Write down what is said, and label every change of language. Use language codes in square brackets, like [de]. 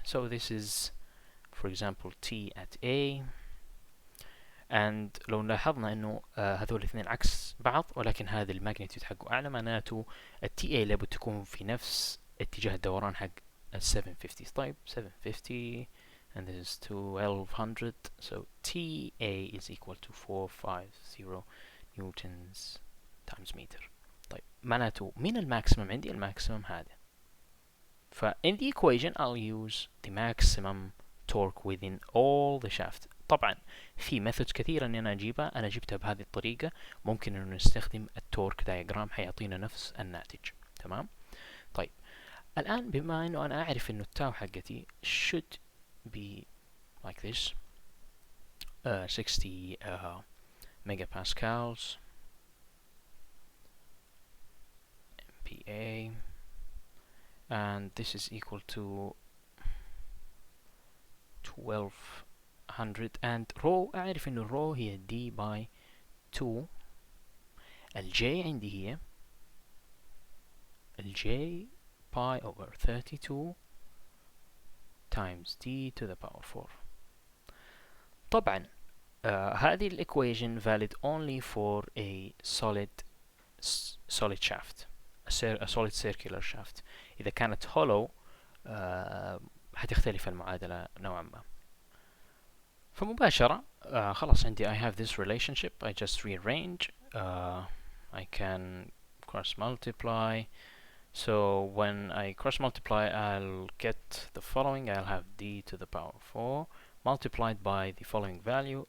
[en] So this is for example T at A، and [ar] لو لاحظنا انه هذول الاثنين عكس بعض، ولكن هذا الماجنتيود حقه اعلى، معناته التي A لابد تكون في نفس اتجاه الدوران حق ال 750. طيب [en] 750 and this is 1200، so TA is equal to 450 newtons times meter. [ar] طيب معناته من الماكسيمم عندي؟ الماكسيمم هذا. ف [en] in the equation I'll use the maximum torque within all the shaft. [ar] طبعا في [en] methods [ar] كثيرة اني انا اجيبها، انا جبتها بهذه الطريقة. ممكن انه نستخدم التورك دايجرام حيعطينا نفس الناتج. تمام، طيب الان بما انه انا اعرف انه التاو حقتي [en] should be like this 60 megapascals MPa, and this is equal to 1200، and rho [ar] أعرف إنه [en] rho [ar] هي [en] d by 2. [ar] الj عندي هي الj [en] pi over 32 times d to the power 4. [ar] طبعا هذه [en] equation valid only for a solid shaft, a solid circular shaft. [ar] إذا كانت hollow هتختلف المعادلة نوعا ما. فمباشرة خلاص عندي [en] I have this relationship. I just rearrange. I can cross multiply. So when I cross multiply, I'll get the following. I'll have d to the power 4 multiplied by the following value.